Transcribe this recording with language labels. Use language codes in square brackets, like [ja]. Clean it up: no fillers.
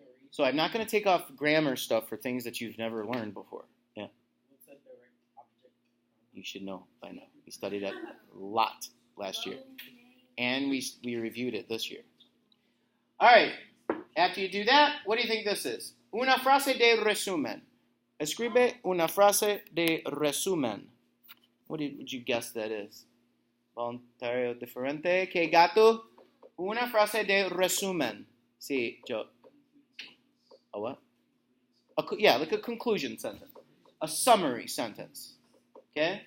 [en] So I'm not going to take off grammar stuff for things that you've never learned before. Yeah. What's that direct object? You should know by now. We studied that a lot last year. And we reviewed it this year. All right. After you do that, what do you think this is? [es] Una frase de resumen. Escribe una frase de resumen. [en] What would you guess that is? [es] Voluntario diferente. Que gato? Una frase de resumen. Sí, yo. [en] A what? Like a conclusion sentence. A summary sentence. Okay?